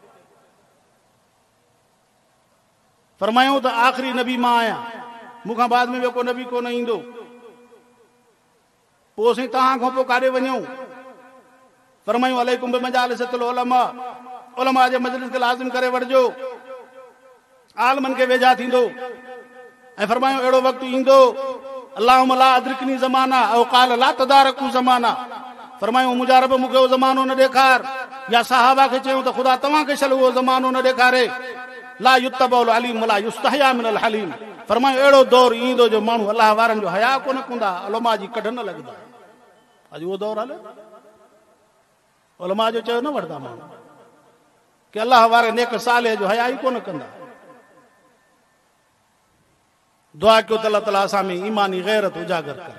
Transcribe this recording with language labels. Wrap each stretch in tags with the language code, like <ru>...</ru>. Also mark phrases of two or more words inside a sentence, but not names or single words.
<sd>फरमायूं त आख़िरी नबी मां आहियां, मूंखां बाद में ॿियो को नबी कोन ईंदो। पोइ असीं तव्हां खां पोइ काॾे वञूं? फरमायूं</sd> <ar>عليكم بمجالس العلماء,</ar> <sd>उलमा जे मजलिस खे लाज़िम करे वठिजो, आलमनि खे वेझा थींदो। ऐं फरमायूं अहिड़ो वक़्तु ईंदो</sd> <ar>اللهم لا أدركني زمانا أو قال لا تداركوا زمانا.</ar> <sd>फरमायूं मुंहिंजा रब मूंखे उहो ज़मानो न ॾेखार, या सहाबा खे चयूं त ख़ुदा तव्हांखे छल उहो ज़मानो न ॾेखारे।</sd> <ar>لا يتبع العليم ولا يستحيا من الحليم.</ar> <sd>फरमायूं अहिड़ो दौर ईंदो जो माण्हू अलाह वारनि जो हया कोन कंदा, उलमा जी कढ न लॻंदा। अॼु उहो दौर हले, उलमा जो चयो न वठंदा माण्हू कि अलाह वारे नेक साले जो हया ई कोन कंदा। दुआ कयो त अल्लाह ताला असां में ईमानी गैरत उजागर करे।</sd>